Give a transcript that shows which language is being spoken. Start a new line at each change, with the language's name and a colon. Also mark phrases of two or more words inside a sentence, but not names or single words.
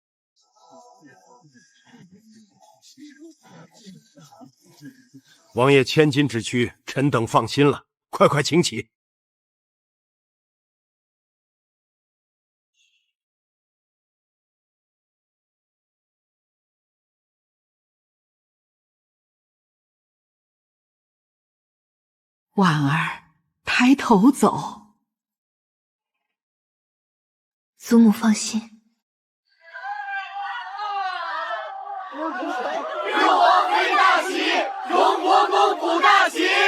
Chinese: 王爺千金之軀，臣等放心了，快快請起。婉兒，抬頭走。祖母放心。六王妃大喜，荣国公府大喜。